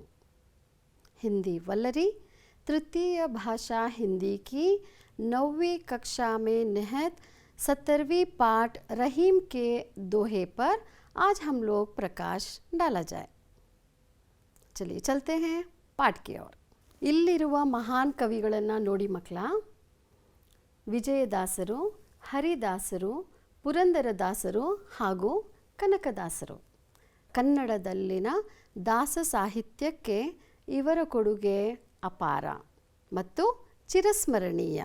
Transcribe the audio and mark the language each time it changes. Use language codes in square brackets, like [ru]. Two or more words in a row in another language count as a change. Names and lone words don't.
[hi] हिंदी वल्लरी तृतीय भाषा हिंदी की 9वीं कक्षा में निहित 17वीं पाठ रहीम के दोहे पर आज हम लोग प्रकाश डाला जाए। चलिए चलते हैं पाठ की ओर। [kn] ಇಲ್ಲಿರುವ ಮಹಾನ್ ಕವಿಗಳನ್ನು ನೋಡಿ ಮಕ್ಕಳ, ವಿಜಯದಾಸರು, ಹರಿದಾಸರು, ಪುರಂದರದಾಸರು ಹಾಗೂ ಕನಕದಾಸರು. ಕನ್ನಡದಲ್ಲಿನ ದಾಸ ಸಾಹಿತ್ಯಕ್ಕೆ ಇವರ ಕೊಡುಗೆ ಅಪಾರ ಮತ್ತು ಚಿರಸ್ಮರಣೀಯ.